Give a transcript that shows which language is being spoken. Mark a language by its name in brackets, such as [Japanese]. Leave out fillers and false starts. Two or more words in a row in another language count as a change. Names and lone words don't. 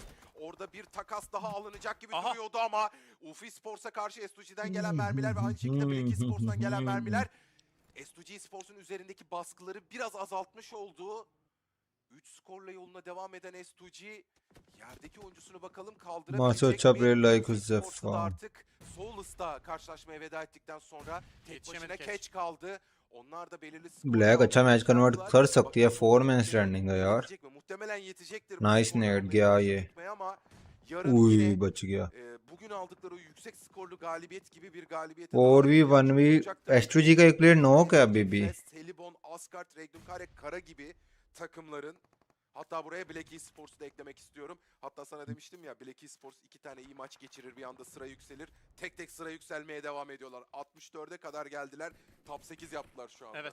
[Turkish] Orada bir takas daha alınacak gibi duruyordu ama UFI Sports'a karşı S2G'den gelen mermiler ve aynı şekilde Black Esports'tan gelen mermiler S2G Esports'un üzerindeki baskıları biraz azaltmış oldu. 3 skorla yoluna devam eden S2G yerdeki oyuncusunu bakalım kaldırabilecek mi? Sports'ta artık Soulus'ta karşılaşmaya veda ettikten sonra tek başına catch kaldı. Onlar da belirli [Hindi] ब्लैक अच्छा [English] match convert [Hindi] कर सकती है 4 [English] man standing [Hindi] है यार [Turkish] muhtemelen yetecektir. [Hindi] नाइस नेट गया ये उई बच गया [Turkish] Bugün aldıkları o yüksek skorlu galibiyet gibi bir galibiyete [Hindi] और भी 1v S2G का एक प्लेयर नॉक है अभी भी [Turkish] Helibon, Asgard, Regnumkare, Kara gibi takımların hatta buraya Black Esports'u da eklemek istiyorum. Hatta sana demiştim ya Black Esports 2 tane iyi maç geçirir bir anda sıra yükselir. Tek tek sıra yükselmeye devam ediyorlar. 64'e kadar geldiler. Top 8 yaptılar şu anda.